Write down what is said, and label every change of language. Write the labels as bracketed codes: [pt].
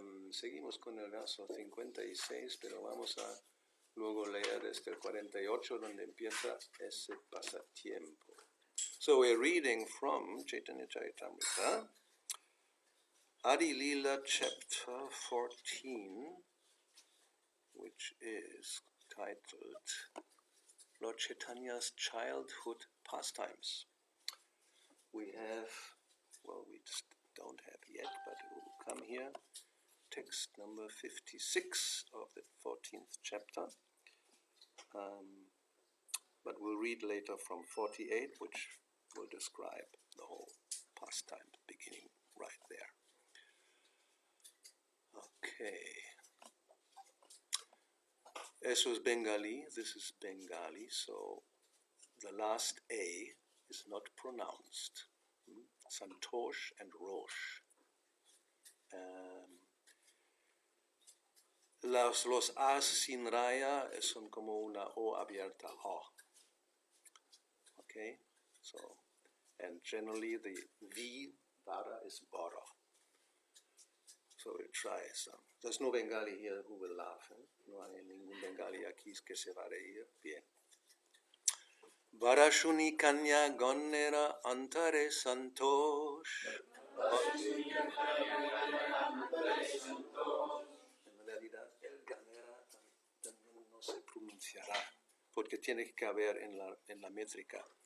[es] Seguimos con el verso 56, pero vamos a luego leer desde el 48, donde empieza ese pasatiempo. [en] So we're reading from Chaitanya Charitamrita, Adi Lila chapter 14, which is titled Lord Chaitanya's Childhood Pastimes. We have, we don't have yet, but it will come here, text number 56 of the 14th chapter. But we'll read later from 48, which will describe the whole pastime, beginning right there. Okay. [es] Eso es Bengali, [en] this is Bengali, so the last A is not pronounced. Santosh and Rosh. [es] Los As sin raya son como una O abierta O. [en] Okay, so, and generally the V, Vara, is Bara. So we try some. There's no Bengali here who will laugh. [es] No hay ningún Bengali aquí que se va a reír. Bien. [bn] Varashuni Kanya Gonera Antare Santosh. [es] En realidad, el Ganera no se pronunciará, porque tiene que haber en la métrica.